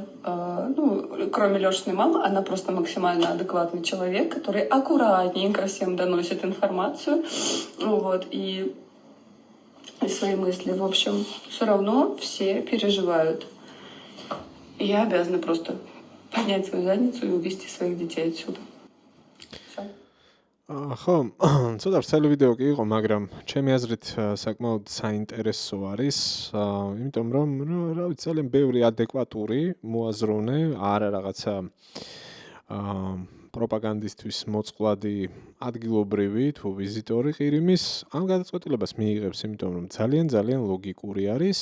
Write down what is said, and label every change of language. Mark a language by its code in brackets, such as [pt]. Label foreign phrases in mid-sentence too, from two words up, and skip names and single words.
[ru] Кроме Лёшиной мамы, она просто максимально адекватный человек, который аккуратненько всем доносит информацию. Вот, и свои мысли. В общем, все равно все переживают. И я обязана просто поднять свою задницу и увезти своих детей отсюда. Все. [ka] ხო, ცოტა ვრცელი ვიდეო კი იყო, მაგრამ ჩემი აზრით საკმაოდ საინტერესო არის, იმიტომ რომ რა ვიცი, ძალიან ბევრი ადეკვატური მოაზროვნე, არა რაღაცა პროპაგანდისტვის მოწყვლადი ადგილობრივი თუ ვიზიტორი ყირიმის ამ გადაწყვეტილებას მიიღებს, იმიტომ რომ ძალიან ლოგიკური არის.